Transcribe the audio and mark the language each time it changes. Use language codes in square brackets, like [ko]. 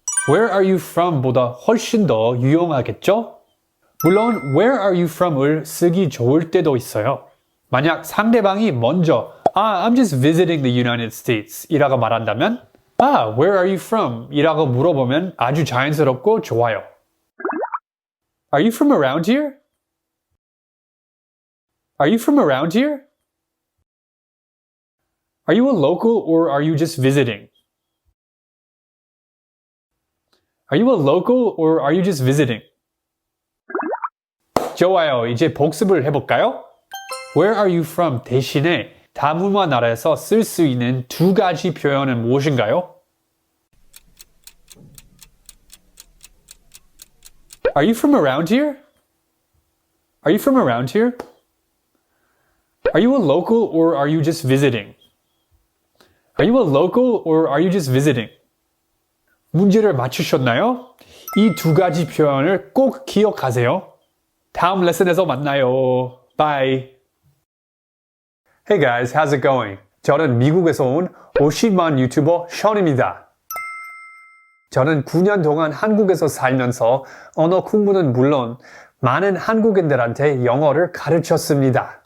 [en] Where are you from? [ko] 보다 훨씬 더 유용하겠죠? 물론 [en] Where are you from [ko] 을 쓰기 좋을 때도 있어요. 만약 상대방이 먼저 [en] I'm just visiting the United States [ko] 이라고 말한다면 [en] Where are you from? [ko] 이라고 물어보면 아주 자연스럽고 좋아요. [en] Are you from around here? Are you from around here? Are you a local or are you just visiting? Are you a local or are you just visiting? [ko] 좋아요. 이제 복습을 해볼까요? [en] Where are you from [ko] 대신에 다문화 나라에서 쓸 수 있는 두 가지 표현은 무엇인가요? [en] Are you from around here? Are you from around here? Are you a local or are you just visiting? Are you a local or are you just visiting? [ko] 문제를 맞추셨나요? 이 두 가지 표현을 꼭 기억하세요. 다음 레슨에서 만나요. [en] Bye. Hey guys, how's it going? [ko] 저는 미국에서 온 50만 유튜버 션입니다. 저는 9년 동안 한국에서 살면서 언어 공부는 물론 많은 한국인들한테 영어를 가르쳤습니다.